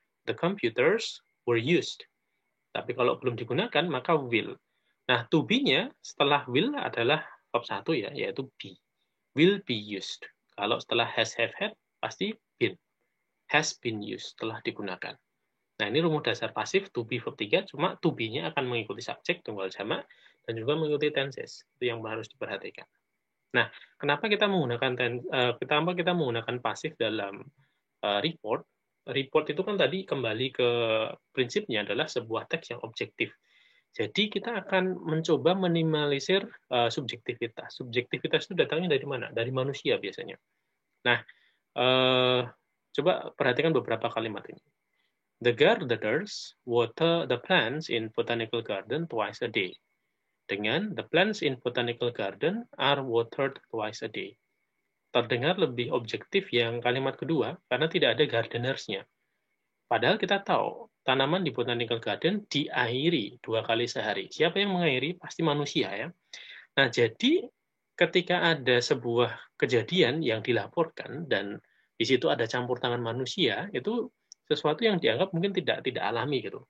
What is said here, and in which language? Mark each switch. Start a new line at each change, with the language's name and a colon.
English: The computers were used.
Indonesian: Tapi kalau belum digunakan, maka will. Nah, to be-nya setelah will adalah verb 1 ya, yaitu be.
English: Will be used. Kalau setelah has, have, had, pasti been.
Indonesian: Has been used, telah digunakan. Nah, ini rumus dasar pasif, to be verb 3, cuma to be-nya akan mengikuti subjek, tunggal jamak, dan juga mengikuti tenses. Itu yang harus diperhatikan. Nah, kenapa kita menggunakan pasif dalam report? Report itu kan tadi kembali ke prinsipnya adalah sebuah teks yang objektif. Jadi kita akan mencoba minimalisir subjektivitas. Subjektivitas itu datangnya dari mana? Dari manusia biasanya. Nah, coba perhatikan beberapa kalimat ini.
English: The gardeners water the plants in botanical garden twice a day. Dengan the plants in botanical garden are watered twice a day.
Indonesian: Terdengar lebih objektif yang kalimat kedua karena tidak ada gardeners-nya. Padahal kita tahu tanaman di botanical garden diairi 2 kali sehari. Siapa yang mengairi? Pasti manusia ya. Nah, jadi ketika ada sebuah kejadian yang dilaporkan dan di situ ada campur tangan manusia, itu sesuatu yang dianggap mungkin tidak alami gitu.